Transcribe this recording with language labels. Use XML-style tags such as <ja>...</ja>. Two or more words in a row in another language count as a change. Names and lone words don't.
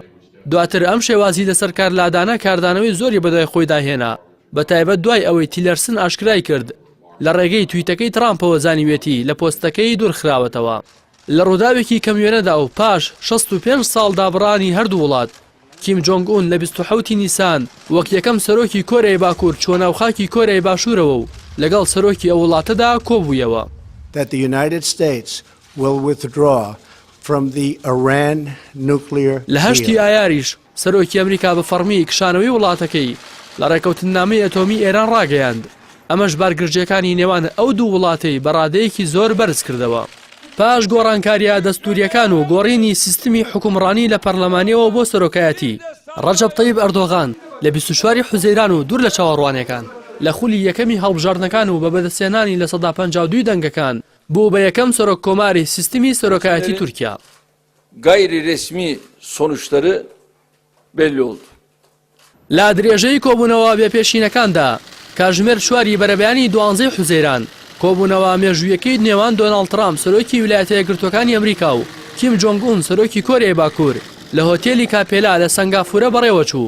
<ckb>دواتر ئەم شێوازی لەسەر کارلادانە کاردانەوەی زۆری بەدوای خۆی داهێنا، بەتایبەت دوای ئەوەی تیلەرسن ئاشکرای کرد لە ڕێگەی تویتەکەی ترامپەوە زانیوێتی لە پۆستەکەی دوورخراوەتەوە. لە ڕووداوێکی کەمیێنەدا و پاش 65 ساڵ دابڕانی هەردوو وڵات، کیم جۆنگ ئون لە 27 نیسان وەک یەکەم سەرۆکی کۆرەی باکوور چوە ناوخاکی کۆرەی باشوورەوە و لەگەڵ سەرۆکی ئەو وڵاتەدا کۆبوویەوە.</ckb> <en>That the United States will withdraw from the Iran nuclear</en> <ckb>لە 8 ئایاریش سەرۆکی ئەمریکا بە فەرمی کشانەوەی وڵاتەکەی لە ڕێکەوتنامەی ئەتۆمی ئێران ڕاگەیاند. ئەمەش بارگرجەکانی نێوان ئەو دوو وڵاتەی بەڕادەیەکی زۆر بەرز کردەوە. پاش گۆڕانکاریە دەستوریەکان و گۆڕینی سیستمی حکومڕانی لە پەرلەمانیەوە بۆ سەرۆکایەتی، ڕەجەب تەیب ئەردۆغان لە 24 حوزەیران و دوور لە چاوەڕوانیەکان لە خولی یەکەمی هەڵبژاردنەکان و بە بەدەستێنانی لە 152 دەنگەکان بوو بە یەکەم سەرۆک کۆماری سیستمی سەرۆکایەتی تورکیا.</ckb> <tr>Gayri resmi sonuçları belli oldu.</tr> <ckb>لا درێژەی کۆبوونەوە بێپێشینەکاندا کاژمێر چواری بەرەبیانی 12 حوزەیران کۆبوونەوە مێژوویەکەی نێوان دۆناڵد ترامپ سەرۆکی ویلایەتە یەکگرتووەکانی ئەمریکا و کیم جۆنگ ئون سەرۆکی کۆرەی باکوور لە هۆتێلی کاپێلا لە سنگافورە بەڕێوە چوو.</ckb>